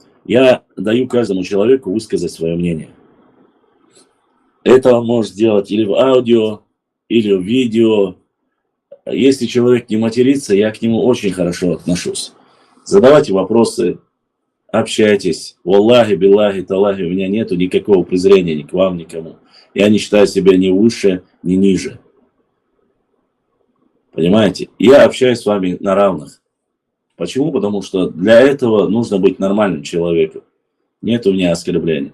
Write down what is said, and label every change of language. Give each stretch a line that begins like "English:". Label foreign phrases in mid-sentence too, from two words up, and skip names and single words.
Russian: Я даю каждому человеку высказать свое мнение. Это он может сделать или в аудио, или в видео. Если человек не матерится, я к нему очень хорошо отношусь. Задавайте вопросы, общайтесь.
Arabic: والله بالله تالله,
Russian: у меня нету никакого презрения ни к вам, никому. Я не считаю себя ни выше, ни ниже. Понимаете? Я общаюсь с вами на равных. Почему? Потому что для этого нужно быть нормальным человеком. Нет у меня оскорблений.